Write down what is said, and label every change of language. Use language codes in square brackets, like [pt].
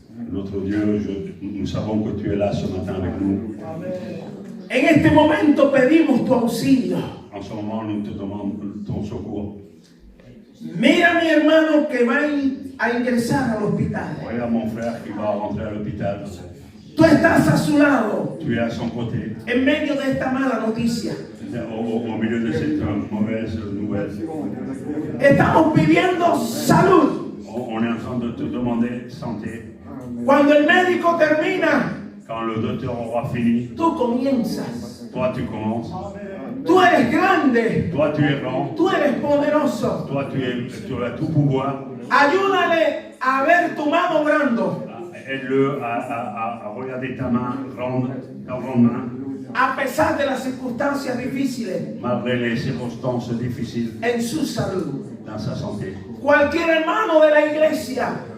[fr] Notre Dieu, nous savons que tu es là ce matin avec nous. [es] En este momento pedimos tu auxilio. [fr] En ce moment, nous te demandons ton secours. [es] Mira a mi hermano que va a ingresar al hospital. [fr] Regarde mon frère qui va rentrer à l'hôpital. [es] Tú estás a su lado [fr] Tu es à son côté, [es] en medio de esta mala noticia. [fr] au milieu de cette mauvaise nouvelle. [es] Estamos pidiendo salud. [fr] On est en train de te demander santé. [es] Cuando el médico termina, [fr] Quand le docteur aura fini, [es] tú comienzas. [fr] toi tu commences. [es] Tú eres grande. [fr] Toi tu es grand. [es] Tú eres poderoso. [fr] Toi tu as tout pouvoir. [es] Ayúdale a ver tu mano obrando. [fr] Aide-le à regarder ta main grande, ta grande main, [es] A pesar de las circunstancias difíciles [fr] malgré les circonstances difficiles [es] en su salud. [fr] dans sa santé. [es] Cualquier hermano de la iglesia